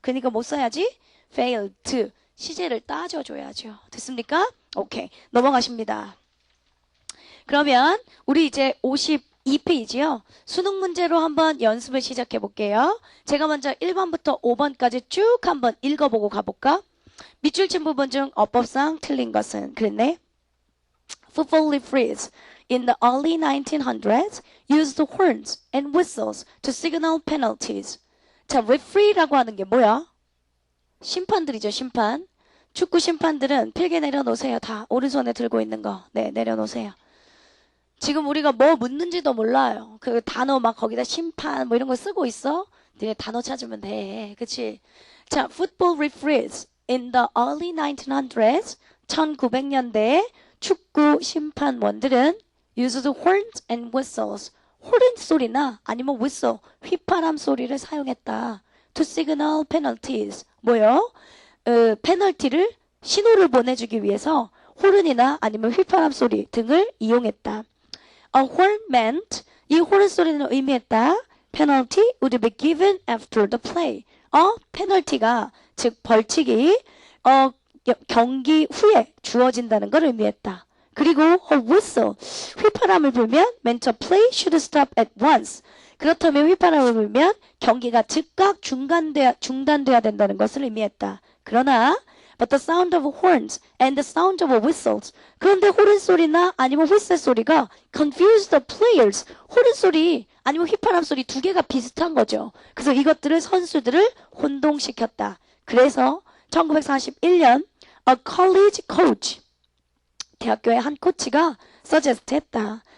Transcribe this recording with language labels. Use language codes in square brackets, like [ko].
[ko] 그러니까 뭐 써야지? failed. 시제를 따져줘야죠. 됐습니까? 오케이. 넘어가십니다. 그러면 우리 이제 52페이지요. 수능 문제로 한번 연습을 시작해 볼게요. 제가 먼저 1번부터 5번까지 쭉 한번 읽어보고 가볼까? 밑줄 친 부분 중 어법상 틀린 것은 그랬네. [en] Football referees in the early 1900s used horns and whistles to signal penalties. [ko] 자, referee라고 하는 게 뭐야? 심판들이죠, 심판. 축구 심판들은 필기 내려놓으세요. 다 오른손에 들고 있는 거. 네, 내려놓으세요. 지금 우리가 뭐 묻는지도 몰라요. 그 단어 막 거기다 심판 뭐 이런 거 쓰고 있어? 니네 단어 찾으면 돼. 그치? 자, [en] football referees in the early 1900s [ko] 1900년대에 축구 심판원들은 [en] used horns and whistles [ko] 호른 소리나 아니면 whistle 휘파람 소리를 사용했다. [en] to signal penalties [ko] 뭐요? 페널티를 신호를 보내주기 위해서 호른이나 아니면 휘파람 소리 등을 이용했다. [en] A horn meant [ko] 이 호른 소리는 의미했다. [en] Penalty would be given after the play. [ko] 페널티가 즉 벌칙이 경기 후에 주어진다는 걸 의미했다. 그리고 [en] a whistle [ko] 휘파람을 불면 [en] meant a play should stop at once. [ko] 그렇다면 휘파람을 불면 경기가 즉각 중단돼야 된다는 것을 의미했다. 그러나 [en] but the sound of horns and the sound of whistles. [ko] 그런데 호른 소리나 아니면 휘슬 소리가 [en] confuse the players. [ko] 호른 소리 아니면 휘파람 소리 두 개가 비슷한 거죠. 그래서 이것들을 선수들을 혼동시켰다. 그래서 1941년 [en] a college coach [ko] 대학교의 한 코치가 suggest 했다.